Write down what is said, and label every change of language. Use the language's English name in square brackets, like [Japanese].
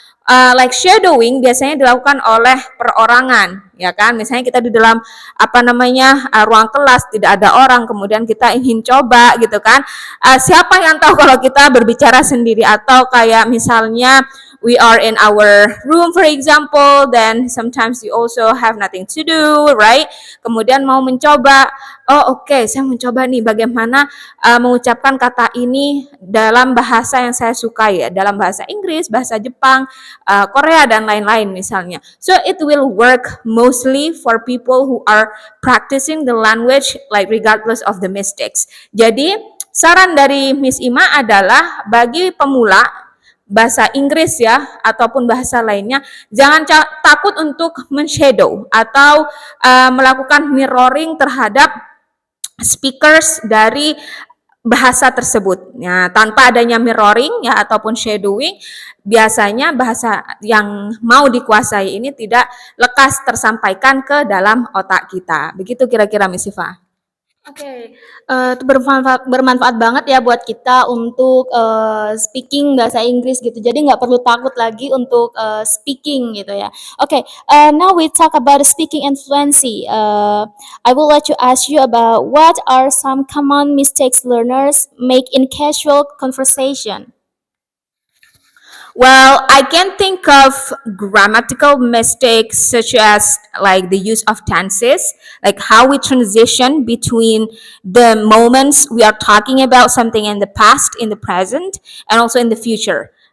[Indonesian] Like shadowing biasanya dilakukan oleh perorangan ya kan, misalnya kita di dalam ruang kelas tidak ada orang kemudian kita ingin coba gitu kan, siapa yang tahu kalau kita berbicara sendiri atau kayak misalnya [English] we are in our room for example, then sometimes you also have nothing to do, right? [Indonesian] Kemudian mau mencoba, oke, saya mencoba nih bagaimana mengucapkan kata ini dalam bahasa yang saya sukai ya, dalam bahasa Inggris, bahasa Jepang, Korea dan lain-lain misalnya. [English] So it will work mostly for people who are practicing the language like regardless of the mistakes. [Indonesian] Jadi saran dari Miss Ima adalah bagi pemula bahasa Inggris ya ataupun bahasa lainnya, jangan takut untuk men-shadow atau melakukan mirroring terhadap speakers dari bahasa tersebut. Nah, tanpa adanya mirroring ya ataupun shadowing, biasanya bahasa yang mau dikuasai ini tidak lekas tersampaikan ke dalam otak kita. Begitu kira-kira Miss Siva. Oke, itu bermanfaat banget ya buat kita untuk speaking bahasa Inggris gitu. Jadi nggak perlu takut lagi untuk speaking gitu ya. [English] Oke, now we talk about speaking and fluency. I would like to ask you about what are some common mistakes learners make in casual conversation. Well, I can think of grammatical mistakes such as like the use of tenses, like how we transition between the moments we are talking about something in the past, in the present, and also in the future.